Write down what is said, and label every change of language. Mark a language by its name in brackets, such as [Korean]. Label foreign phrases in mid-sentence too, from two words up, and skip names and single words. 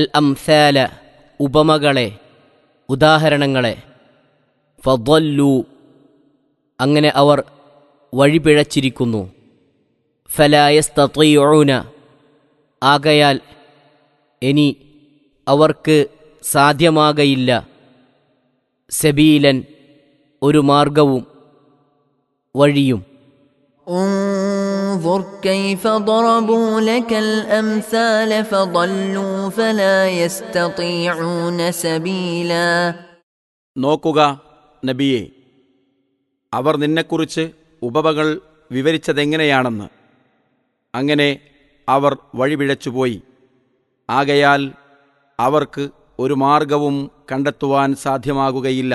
[Malayalam] അംസാല, ഉപമകളെ, ഉദാഹരണങ്ങളെ, ഫദല്ലു, അങ്ങനെ അവർ വഴിപിഴച്ചിരിക്കുന്നു, [Arabic] فلا يستطيعون, [Malayalam] ആകയാൽ ഇനി അവർക്ക് സാധ്യമാകയില്ല, സബീലൻ, ഒരു മാർഗവും വഴിയും. [Arabic] انظر كيف ضربوا لك الأمثال فضلوا فلا يستطيعون سبيلا. [Malayalam] നോക്കുക നബിയെ, അവർ നിന്നെക്കുറിച്ച് ഉപമകൾ വിവരിച്ചതെങ്ങനെയാണെന്ന്. അങ്ങനെ അവർ വഴിപിഴച്ചുപോയി, ആകയാൽ അവർക്ക് ഒരു മാർഗവും കണ്ടെത്തുവാൻ സാധ്യമാകുകയില്ല.